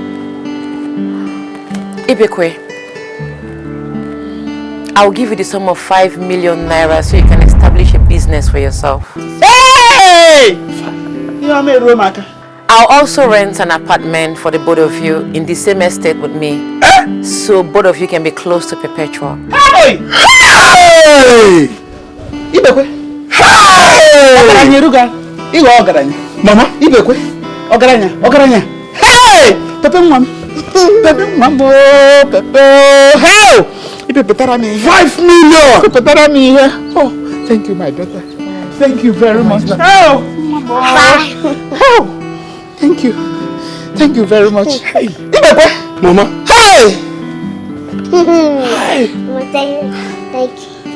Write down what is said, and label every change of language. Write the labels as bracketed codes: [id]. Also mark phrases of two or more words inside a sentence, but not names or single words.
[en] Ibekwe, I'll give you the sum of 5 million naira so you can establish a business for yourself. Hey! I'll also rent an apartment for the both of you in the same estate with me. So both of you can be close to Perpetua. Hey! Hey! Ibekwe! Hey! Mama, Ibekwe! Ogaranya! Hey! Pepe Mwam! Pepe Mwambo! Pepe! Hey! Ibe 5 million! Pepe here. Oh, thank you, my daughter. Thank you very much. Oh! Oh! Thank you. Thank you very much. Hey! Ibekwe! Mama! Hey! Hey! Thank you.